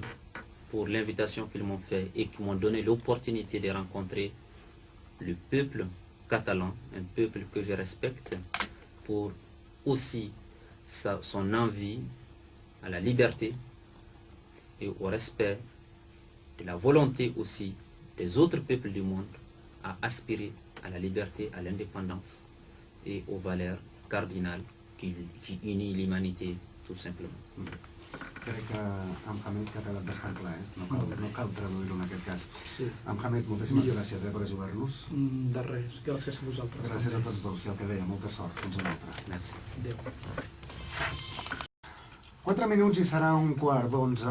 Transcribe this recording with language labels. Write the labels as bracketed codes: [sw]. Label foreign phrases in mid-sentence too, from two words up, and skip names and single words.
[fr] pour l'invitation qu'ils m'ont fait et qui m'ont donné l'opportunité de rencontrer le peuple catalan, un peuple que je respecte pour aussi son envie à la liberté et au respect de la volonté aussi des autres peuples du monde à aspirer à la liberté, à l'indépendance et aux valeurs cardinales qui unissent l'humanité tout simplement. [ca] Crec que amb Hamed que ha quedat bastant clar, no cal traduir-ho en aquest cas. Sí. Amb Hamed, moltíssimes gràcies per ajudar-nos. De res, gràcies a vosaltres. Gràcies a tots dos, i el que deia, molta sort. Fins una altra. [fr] Merci. [ca] Adéu. 4 minuts i serà 11:15.